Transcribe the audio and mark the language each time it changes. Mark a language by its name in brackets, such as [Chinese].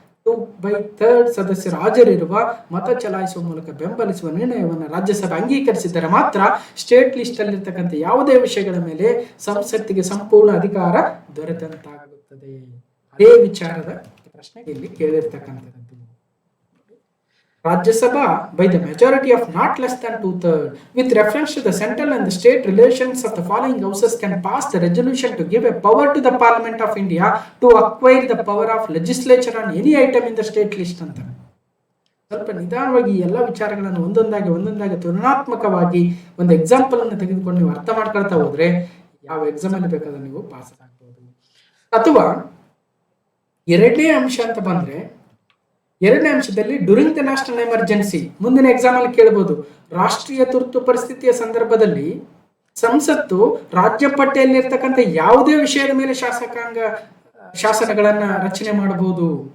[Kannada] 2/3 ಸದಸ್ಯರು ಹಾಜರಿರುವ ಮತ ಚಲಾಯಿಸುವ ಮೂಲಕ ಬೆಂಬಲಿಸುವ ನಿರ್ಣಯವನ್ನು ರಾಜ್ಯಸಭೆ ಅಂಗೀಕರಿಸಿದರೆ ಮಾತ್ರ ಸ್ಟೇಟ್ ಲಿಸ್ಟ್ ಅಲ್ಲಿರ್ತಕ್ಕಂಥ ಯಾವುದೇ ವಿಷಯಗಳ ಮೇಲೆ ಸಂಸತ್ತಿಗೆ ಸಂಪೂರ್ಣ ಅಧಿಕಾರ ದೊರೆತಂತಾಗುತ್ತದೆ. ಅದೇ ವಿಚಾರದ ಪ್ರಶ್ನೆ ಇಲ್ಲಿ ಕೇಳಿರ್ತಕ್ಕಂಥದ್ದು. [English] Rajya Sabha by the majority of not less than 2/3 with reference to the central and the state relations of the following houses can pass the resolution to give a power to the Parliament of India to acquire the power of legislature on any item in the state list ಅಂತ. [Kannada] ಸ್ವಲ್ಪ ನಿಧಾನವಾಗಿ ಎಲ್ಲ ವಿಚಾರಗಳನ್ನು ಒಂದೊಂದಾಗಿ ತುಲನಾತ್ಮಕವಾಗಿ ಒಂದು example ಅನ್ನು ತೆಗೆದುಕೊಂಡು ನೀವು ಅರ್ಥ ಮಾಡ್ಕೊಳ್ತಾ ಹೋದ್ರೆ ಯಾವ ಎಕ್ಸಾಮ್ ಅಲ್ಲಿ ಬೇಕಾದ್ರೆ ನೀವು ಪಾಸ್ ಆಗ್ಬಹುದು. ಅಥವಾ ಎರಡನೇ ಅಂಶ ಅಂತ ಬಂದ್ರೆ, ಎರಡನೇ ಅಂಶದಲ್ಲಿ [English] during the national emergency, [Kannada] ಮುಂದಿನ ಎಕ್ಸಾಮ್ ಅಲ್ಲಿ ಕೇಳಬಹುದು, ರಾಷ್ಟ್ರೀಯ ತುರ್ತು ಪರಿಸ್ಥಿತಿಯ ಸಂದರ್ಭದಲ್ಲಿ ಸಂಸತ್ತು ರಾಜ್ಯ ಪಟ್ಟಿಯಲ್ಲಿರ್ತಕ್ಕಂಥ ಯಾವುದೇ ವಿಷಯದ ಮೇಲೆ ಶಾಸನಗಳನ್ನ ರಚನೆ ಮಾಡಬಹುದು.